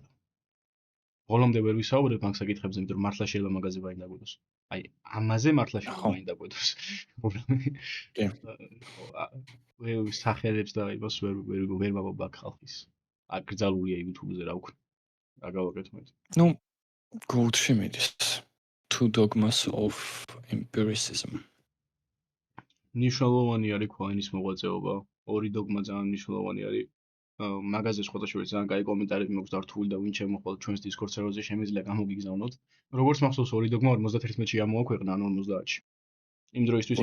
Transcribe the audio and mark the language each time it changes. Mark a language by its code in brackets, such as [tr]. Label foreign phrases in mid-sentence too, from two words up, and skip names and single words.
[ka] ბოლომდე ვერ ვისაუბრებ მაგ საკითხებზე, იმიტომ რომ მართლა შეიძლება მაგაზე ვაინ დაგვედოს. აი, ამაზე მართლა შეიძლება ვაინ დაგვედოს. კი. სახელებს და იმას ვერ ვაბობ აქ ხალხის. აკრძალულია YouTube-ზე რა ვქნა. რა გავაკეთო მე? ნუ გოუთში მიდის. Two dogmas of empiricism. მნიშვნელოვანი არის ქვაინის მოღვაწეობა. ორი დოგმა ძალიან მნიშვნელოვანი არის. მაგაზე სხვადასხვა ძალიან კაი კომენტარები მაქვს დართული და ვინ შემოხვალ ჩვენს Discord server-ზე შემიძლია გამოგიგზავნოთ. როგორც მახსოვს ორი დოგმა 51-ში ამოაქვეყნა, ან 50-ში. იმ დროისთვის